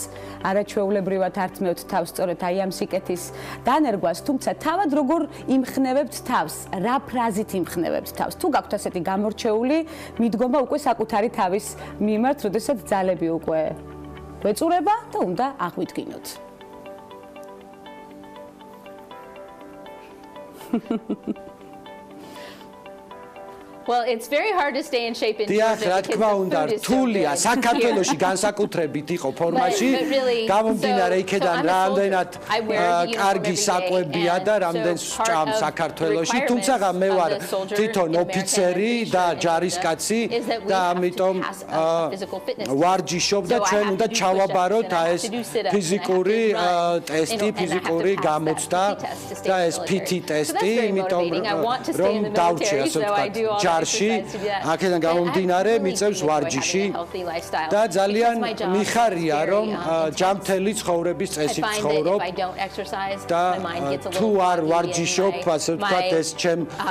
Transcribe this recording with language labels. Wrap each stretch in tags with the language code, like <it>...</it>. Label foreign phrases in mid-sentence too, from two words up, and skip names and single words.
<ka>არაჩვეულებრივად ართმევთ თავს სწორედ აი ამ სიკეთის დანერგვას, თუმცა თავად როგორ იმხნევებთ თავს, რა ფრაზით იმხნევებთ თავს. თუ გაქვთ ასეთი გამორჩეული მიდგომა უკვე საკუთარი თავის მიმართ, როდესაც ძალები უკვე გვეწურება და უნდა აღვიდგინოთ.</ka> <en>Well, it's very hard to stay in shape in</en> <ka>დიახ, რა თქმა უნდა, რთულია საქართველოში განსაკუთრებით იყო ფორმაში. გამომდინარე იქედან რამდენად კარგი საკვებია და რამდენს ჭამ საქართველოში, თუმცა მე ვარ თვითონ ოფიცერი და ჯარისკაცი და ამიტომ ვარჯიშობ და ჩვენ უნდა ჩავაბაროთ ეს ფიზიკური ტესტი, ფიზიკური გამოცდა და ეს PT ტესტი, იმიტომ რომ დავრჩე ასე ვთქვათ აქედან გამომდინარე მიწევს ვარჯიში და ძალიან მიხარია რომ ჯანმრთელი ცხოვრების წესით ცხოვრობ და თუ არ ვარჯიშობ ასე ვთქვათ ეს ჩემ</ka>